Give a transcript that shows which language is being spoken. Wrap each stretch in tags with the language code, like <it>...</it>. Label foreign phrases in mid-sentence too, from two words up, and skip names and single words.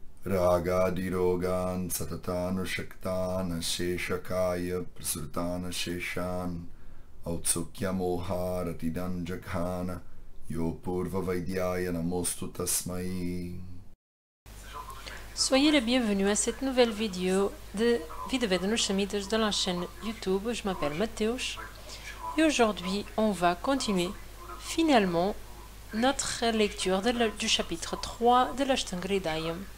<sa>रागादिरोगान् सततानुषक्तान् शेषकाय प्रसृतान् शेषान् औत्सुक्य मोहारतिदान् जघान यो पूर्व वैद्याय नमोस्तु तस्मै.</sa> <fr>Soyez les bienvenus à cette nouvelle vidéo de Vidoved de la chaîne YouTube. Je m'appelle Mateusz et aujourd'hui on va continuer finalement notre lecture du chapitre 3 de l'Ashtanga-hridayam.</fr>